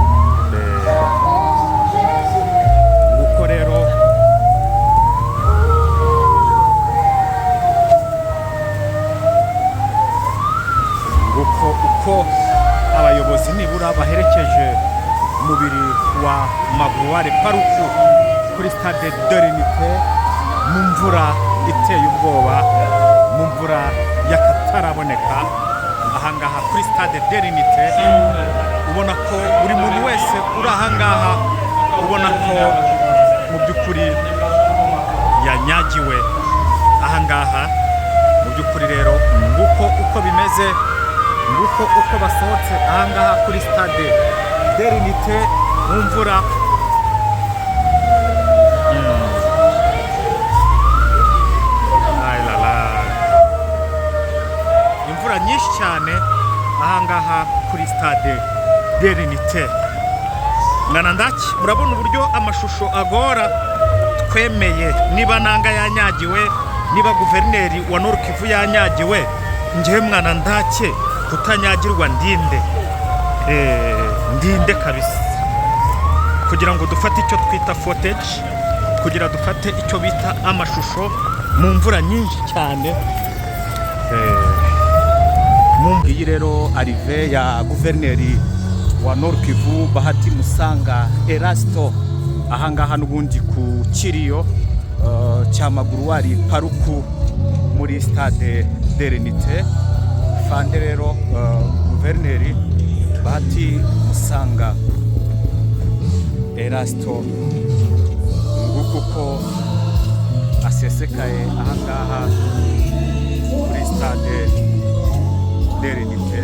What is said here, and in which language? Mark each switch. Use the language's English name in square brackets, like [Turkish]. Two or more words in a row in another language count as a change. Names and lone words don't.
[Kinyarwanda] Nguko rero uko abayobozi nibura baherekeje umubiri wa Magloire Paluku kuri stade de l'Unité mu mvura iteye ubwoba, mu mvura y'akataraboneka ahangaha kuri stade de l'Unité. Ubona ko buri muntu wese uri ahangaha ubona ko mu by'ukuri yanyagiwe ahangaha mu by'ukuri. Rero nguko uko bimeze, nguko uko basohotse ahangaha kuri stade de l'Unité mu mvura. Imvura nyinshi cyane ahangaha kuri stade de l'Unité. Mwana ndaki murabona uburyo amashusho agora. Twemeye niba nanga yanyagiwe, niba guverineri wa Nord Kivu yanyagiwe, njye mwana ndake kutanyagirwa ndinde kabisa, kugira ngo dufate icyo twita footage, kugira dufate icyo bita amashusho mu mvura nyinshi cyane. Iyi rero arrive ya guverineri wa Nord Kivu Bahati Musanga Erasto ahangaha n'ubundi ku kiriyo cya Magloire Paluku muri stade de l'Unité. Fande rero guverineri Bahati Musanga Erasto nguko uko asesekaye ahangaha kuri stade de l'Unité.